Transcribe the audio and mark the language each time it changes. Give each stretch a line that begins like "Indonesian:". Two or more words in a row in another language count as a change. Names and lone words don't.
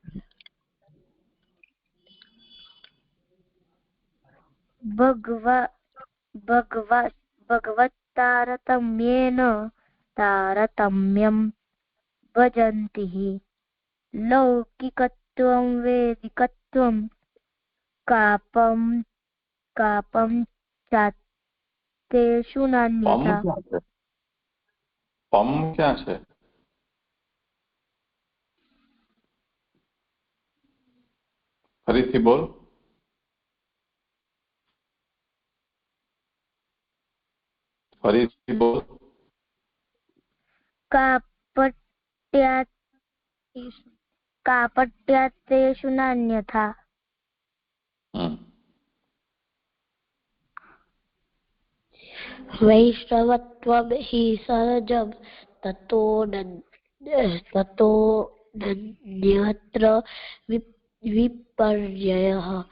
Sanskrit: भगवत्तारतम्येन तारतम्यं भजन्ति हि। लौकिकत्वं वैदिकत्वं कापं चातेषु नान्यथा।
Gujarati: પમ ક્યાં છે? ફરીથી બોલ. ફરીથી બોલ.
Sanskrit: कापट्यातेषु नान्यथा। वैष्णवत्वं हि सहजं ततोऽन्यत्र विपर्ययः।